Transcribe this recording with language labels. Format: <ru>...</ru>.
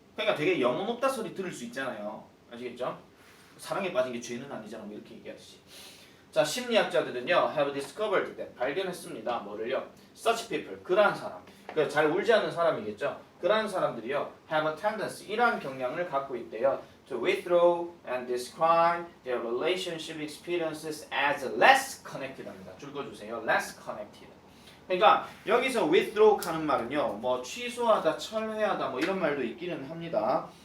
<ko>그러니까 되게 영혼 없다 소리 들을 수 있잖아요. 아시겠죠? 사랑에 빠진 게 죄는 아니잖아. 뭐 이렇게 얘기하듯이. 자, 심리학자들은요</ko> <en>have discovered that</en> <ko>발견했습니다. 뭐를요?</ko> <en>Such people,</en> <ko>그러한 사람. 그러니까 잘 울지 않는 사람이겠죠. 그러한 사람들이요</ko> <en>have a tendency,</en> <ko>이러한 경향을 갖고 있대요.</ko> <en>To withdraw and describe their relationship experiences as less connected</en> <ko>합니다. 줄 거주세요.</ko> <en>less connected.</en> <ko>그러니까 여기서 withdraw 하는 말은요 뭐 취소하다, 철회하다 뭐 이런 말도 있기는 합니다.</ko>